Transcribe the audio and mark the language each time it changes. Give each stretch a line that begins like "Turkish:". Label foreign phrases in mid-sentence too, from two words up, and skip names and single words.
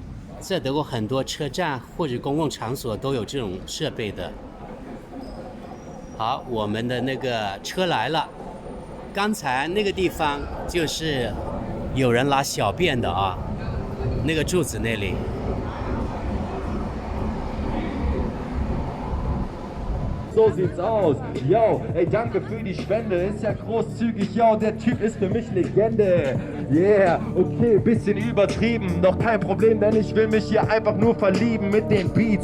Chinese: 在德国很多车站或者公共场所都有这种设备的。好，我们的那个车来了，刚才那个地方就是有人拉小便的啊，那个柱子那里。
German: So sieht's aus. Yo, ey, danke für die Spende. Ist ja großzügig. Yo, der Typ ist für mich Legende. Yeah, okay, bisschen übertrieben. Doch kein Problem, denn ich will mich hier einfach nur verlieben mit den Beats.